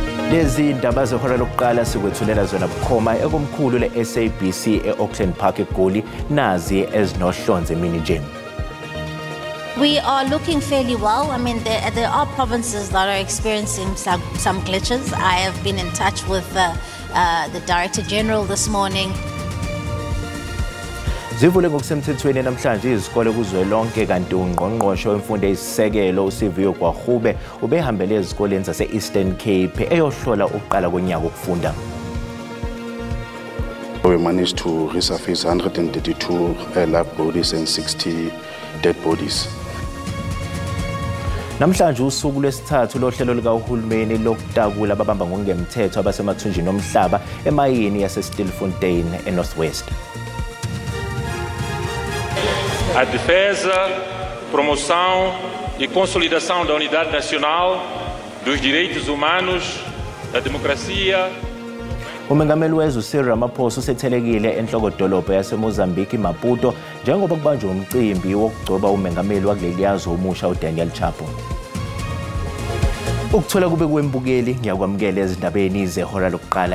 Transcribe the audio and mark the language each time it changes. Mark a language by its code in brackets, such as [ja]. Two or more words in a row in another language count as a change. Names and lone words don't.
[zu] Lezi indaba zehora lokuqala sikwethulela zona bukhoma ekomkhulu le-SABC e-Auckland Park eGoli nazi ezinohlonze mini gym. [en] We are looking fairly well. I mean, there are provinces that are experiencing some glitches. I have been in touch with the Director General this morning. [zu] Zivule ngokusemthethweni namhlanje izikole kuzwelonke kanti ungqongqoshe wemfundo eyisisekelo uSiviwe Gwarube ubehambele ezikoleni zase-Eastern Cape eyohlola ukuqala konyaka ukufunda. [en] We managed to resurface 132 live bodies and 60 dead bodies. [zu] Namhlanje usuku lwesithathu lohlelo likahulumeni lokutakula ababamba ngokungemthetho abasemathunjini omhlaba emayini yase-Stilfontein eNorthwest. [pt] A defesa, promoção e consolidação da unidade nacional, dos direitos humanos, da democracia. [zu] Umengameli wezwe Cyril Ramaphosa usethelekile enhlokodolobha yaseMozambique Maputo njengoba kubanjwe umcimbi wokugcoba umengameli wakuleli yazwe omusha uDaniel Chapo. Ukuthola kube kwembukeli ngiyakwamukela ezindabeni zehora lokuqala.